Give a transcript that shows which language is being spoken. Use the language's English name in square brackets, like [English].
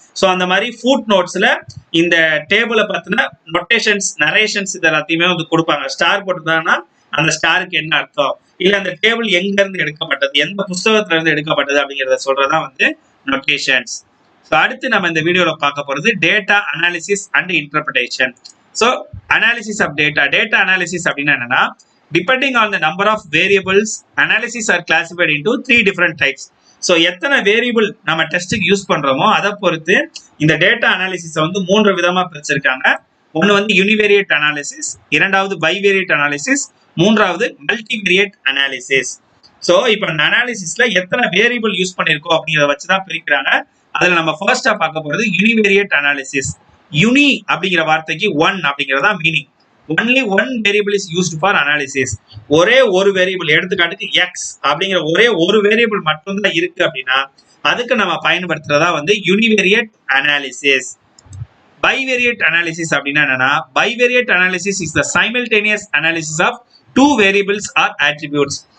[Tamil] So அந்த மாதிரி food நோட்ஸ்ல இந்த டேபிளை பத்தின நொட்டேஷன்ஸ், நரேஷன்ஸ் இது எல்லாத்தையுமே வந்து கொடுப்பாங்க. ஸ்டார் போட்டுருந்தாங்கன்னா அந்த ஸ்டாருக்கு என்ன அர்த்தம், இல்ல அந்த டேபிள் எங்க இருந்து எடுக்கப்பட்டது, எந்த புஸ்தகத்துல இருந்து எடுக்கப்பட்டது அப்படிங்கிறத சொல்றதா வந்து நொட்டேஷன்ஸ். ஸோ அடுத்து நம்ம இந்த வீடியோல பார்க்க போறது data analysis and interpretation. So analysis of data. Data analysis அப்படின்னா என்னன்னா, [English] depending on the number of variables, analysis are classified into 3 different types. [Tamil] So எத்தனை வேரியபிள் நம்ம டெஸ்ட்டுக்கு யூஸ் பண்றோமோ அதை பொறுத்து இந்த டேட்டா அனாலிசிஸை வந்து 3 விதமா பிரிச்சிருக்காங்க. ஒன்று வந்து யூனிவேரியேட் அனாலிசிஸ், இரண்டாவது பைவேரியேட் அனாலிசிஸ், மூன்றாவது மல்டிவேரியேட் அனாலிசிஸ். ஸோ இப்போ இந்த அனாலிசிஸ்ல எத்தனை வேரியபிள் யூஸ் பண்ணியிருக்கோம் அப்படிங்கிறத வச்சுதான் பிரிக்கிறாங்க. அதுல நம்ம ஃபர்ஸ்டா பார்க்க போறது யூனிவேரியேட் அனாலிசிஸ். யூனி அப்படிங்கிற வார்த்தைக்கு ஒன் அப்படிங்கிறதா meaning. [English] only one variable is used for analysis. [Tamil] ஒரே ஒரு வேரியபிள், எடுத்துக்காட்டுக்கு எக்ஸ் அப்படிங்கிற ஒரே ஒரு வேரியபிள் மட்டும்தான் இருக்கு அப்படின்னா அதுக்கு நம்ம பயன்படுத்துறதா வந்து யூனிவேரியேட் அனாலிசிஸ். பைவேரியேட் அனாலிசிஸ் அப்படின்னா என்னன்னா, [English] Bivariate analysis is the simultaneous analysis of 2 variables or attributes.